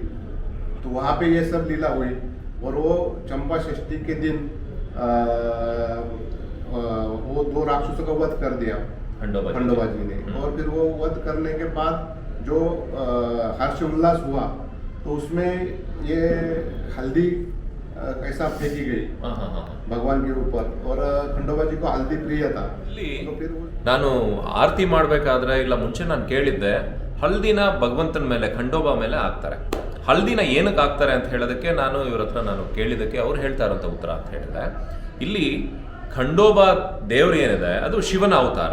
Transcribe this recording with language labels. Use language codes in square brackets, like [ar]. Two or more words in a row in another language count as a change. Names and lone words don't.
[hi] तो वहाँ पे ये सब लीला हुई, और वो चंपा षष्ठी के दिन वो 2 राक्षसों का वध कर दिया खंडोबा जी ने। और फिर वो वध करने के बाद जो हर्ष उल्लास हुआ, तो उसमें ये हल्दी कैसा फेंकी गई भगवान के ऊपर, और खंडोबा जी को हल्दी प्रिय था। तो फिर [kn] ನಾನು ಆರತಿ ಮಾಡಬೇಕಾದ್ರೆ ಇಲ್ಲ ಮುಂಚೆ ನಾನು ಕೇಳಿದ್ದೆ, ಹಲ್ದಿನ ಭಗವಂತನ ಮೇಲೆ ಖಂಡೋಬಾ ಮೇಲೆ ಹಾಕ್ತಾರೆ. ಹಲ್ದಿನ ಏನಕ್ಕೆ ಹಾಕ್ತಾರೆ ಅಂತ ಹೇಳೋದಕ್ಕೆ ನಾನು ಇವ್ರ ಹತ್ರ ನಾನು ಕೇಳಿದ್ದಕ್ಕೆ ಅವ್ರು ಹೇಳ್ತಾ ಇರೋಂಥ ಉತ್ತರ ಅಂತ ಹೇಳಿದ್ರೆ, ಇಲ್ಲಿ ಖಂಡೋಬಾ ದೇವ್ರು ಏನಿದೆ ಅದು ಶಿವನ ಅವತಾರ.